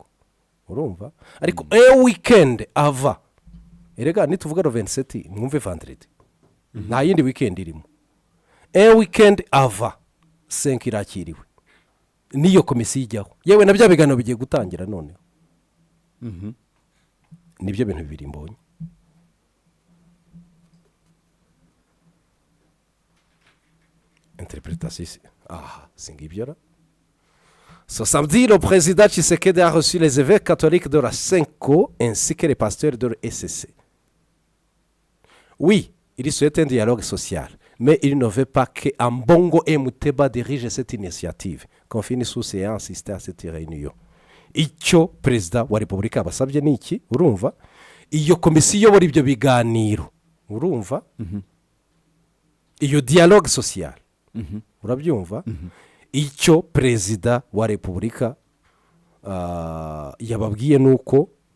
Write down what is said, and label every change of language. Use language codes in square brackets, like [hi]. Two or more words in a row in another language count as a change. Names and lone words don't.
[rw] urumva ariko weekend ava erega nituvuga 27 mwumve vendredi nta yindi weekend irimo weekend ava Senko irakiriwe niyo komisiyo ijyaho yewe na bya biganiro bigiye gutangira none nibyo bintu bibiri mbonye interprétation singibyo. [fr] Ce samedi, le président Tshisekedi a reçu les évêques catholiques de la Senko ainsi que les pasteurs de l'ECC. Oui, il souhaite un dialogue social, mais il ne veut pas que Ambongo et Muteba dirigent cette initiative. Confie une source et a insisté à cette réunion. [rw] Icyo perezida wa Repubulika basabye ni iki urumva iyo komisiyo iyobora ibyo biganiro urumva iyo [fr] dialogue social [rw] urabyumva icyo perezida wa Repubulika yababwiye nuko